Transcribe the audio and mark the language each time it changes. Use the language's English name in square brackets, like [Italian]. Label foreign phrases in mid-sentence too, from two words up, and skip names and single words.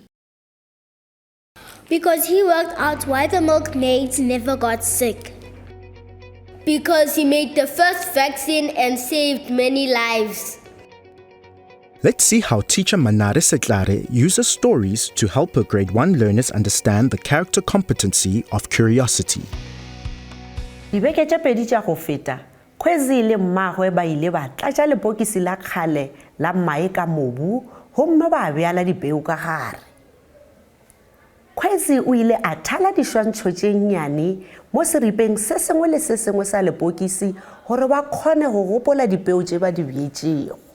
[English] Because he worked out why the milkmaids never got sick. Because he made the first vaccine and saved many lives. Let's see how teacher Manare Setlare uses stories to help her grade 1 learners understand the character competency of curiosity. [Northern Sotho] Dibeke tša pedi tša go feta, Khwezi le mmagwe ba ile ba tlatša lepokisi la kgale la mae ka mobu gomme ba beala dipeu ka gare. Khwezi o ile a thala diswantšho tše nnyane mo seripeng se sengwe le se sengwe sa lepokisi gore ba kgone go gopola dipeu tše ba di beetšego.